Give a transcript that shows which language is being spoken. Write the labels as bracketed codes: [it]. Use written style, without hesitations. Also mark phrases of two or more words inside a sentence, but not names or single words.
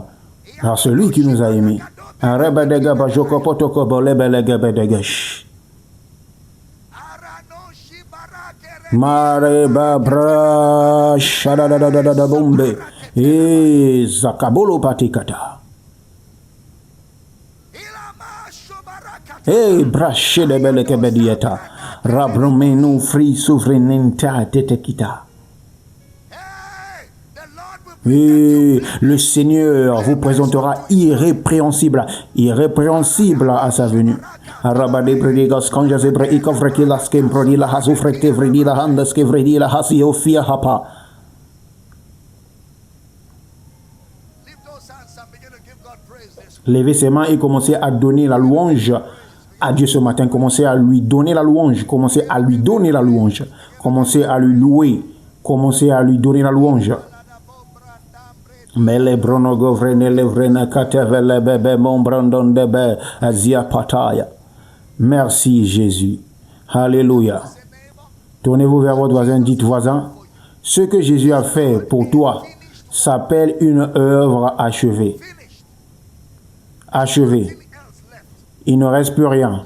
[fr] Par celui qui nous a aimés. Rebedega bajoko potoko bolebelega bedegesh. Mare babra shadadadadada bombe et zakabolo patikata. Et braché de beleke bedieta. Rabromenu free souveraineté tetekita. Et le Seigneur vous présentera irrépréhensible à sa venue. Rabade predigas kanjazebre ikofreki laskem prodila hasufrekte vredila handaske vredila hasiofia hapa. Levez ses mains et commencez à donner la louange à Dieu ce matin. Commencez à lui donner la louange. Commencez à lui donner la louange. Commencez à lui louer. Commencez à lui donner la louange. Mele bronogo vrenele vrena katevele bebe mon brandon debe azia pataya. Merci Jésus. Alléluia. Tournez-vous vers votre voisin, dites voisin, ce que Jésus a fait pour toi s'appelle une œuvre achevée. Achevée. Il ne reste plus rien.